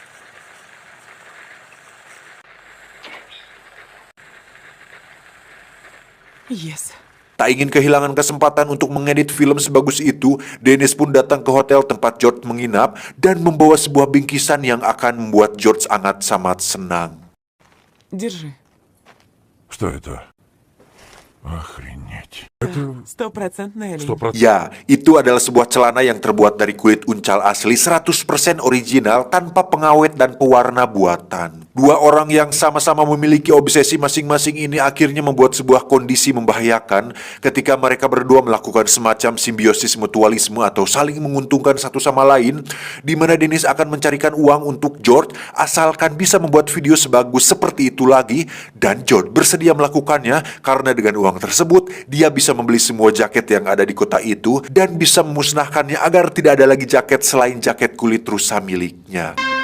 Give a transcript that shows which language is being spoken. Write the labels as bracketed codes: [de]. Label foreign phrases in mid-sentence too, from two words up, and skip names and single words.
[id] Yes. Tak ingin kehilangan kesempatan untuk mengedit film sebagus itu, Dennis pun datang ke hotel tempat George menginap dan membawa sebuah bingkisan yang akan membuat George sangat senang. [ru] Держи. Что это? Охренеть. Это Стопроцентная олень. 100%. [id] Ya, itu adalah sebuah celana yang terbuat dari kulit uncal asli 100% original tanpa pengawet dan pewarna buatan. Dua orang yang sama-sama memiliki obsesi masing-masing ini akhirnya membuat sebuah kondisi membahayakan ketika mereka berdua melakukan semacam simbiosis mutualisme atau saling menguntungkan satu sama lain, di mana Dennis akan mencarikan uang untuk George asalkan bisa membuat video sebagus seperti itu lagi, dan George bersedia melakukannya karena dengan uang tersebut dia bisa membeli semua jaket yang ada di kota itu dan bisa memusnahkannya agar tidak ada lagi jaket selain jaket kulit rusa miliknya.